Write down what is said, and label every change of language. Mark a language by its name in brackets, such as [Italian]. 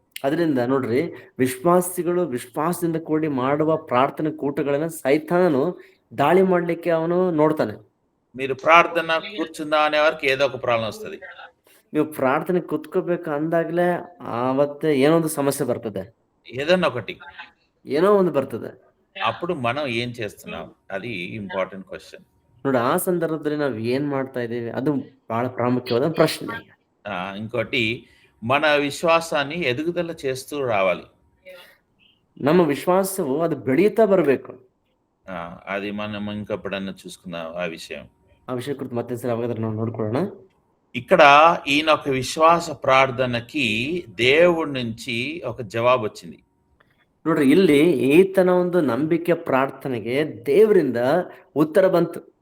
[Kannada] ಅದರಿಂದ ನೋಡ್ರಿ, ವಿಶ್ವಾಸಿಗಳು ವಿಶ್ವಾಸದಿಂದ ಕೂಡಿ ಮಾಡುವ ಪ್ರಾರ್ಥನೆ ಕೂಟಗಳನ್ನ ಸೈತಾನು ದಾಳಿ ಮಾಡ್ಲಿಕ್ಕೆ ಅವನು ನೋಡ್ತಾನೆ. [Telugu] మీరు ప్రార్థన కూర్చుందా అనే వరకు ఏదో ఒక ప్రాబ్లం వస్తుంది. [Kannada] ನೀವು ಪ್ರಾರ್ಥನೆ ಕುತ್ಕೋಬೇಕು ಅಂದಾಗ್ಲೇ ಆವತ್ತೆ ಏನೋ ಒಂದು ಸಮಸ್ಯೆ ಬರ್ತದೆ, [Telugu] ఏదన్నా ఒకటి [Kannada] ಏನೋ ಒಂದು ಬರ್ತದೆ. [Telugu] అప్పుడు మనం ఏం చేస్తున్నాం, అది [English] Important question. [Kannada] ನೋಡಿ, ಆ ಸಂದರ್ಭದಲ್ಲಿ ನಾವು ಏನ್ ಮಾಡ್ತಾ ಇದ್ದೀವಿ, ಅದು ಬಹಳ ಪ್ರಾಮುಖ್ಯವಾದ ಪ್ರಶ್ನೆ. [Telugu] ఇంకోటి, మన విశ్వాసాన్ని ఎదుగుదల చేస్తూ రావాలి. [Kannada] ನಮ್ಮ ವಿಶ್ವಾಸವು ಅದು ಬೆಳೀತಾ ಬರಬೇಕು. [Telugu] అది మనం ఇంకెప్పుడన్నా చూసుకుందాం ఆ విషయం. [Kannada] ಆ ವಿಷಯ ಕುರಿತು ಮತ್ತೆ ಸರಿ ಅವಾಗ ನಾವು ನೋಡ್ಕೊಳ್ಳೋಣ. [Telugu] ఇక్కడ ఈయన ఒక విశ్వాస ప్రార్థనకి దేవుడి నుంచి ఒక జవాబు వచ్చింది. [Kannada] ನೋಡ್ರಿ, ಇಲ್ಲಿ ಈತನ ಒಂದು ನಂಬಿಕೆ ಪ್ರಾರ್ಥನೆಗೆ ದೇವರಿಂದ ಉತ್ತರ ಬಂತು.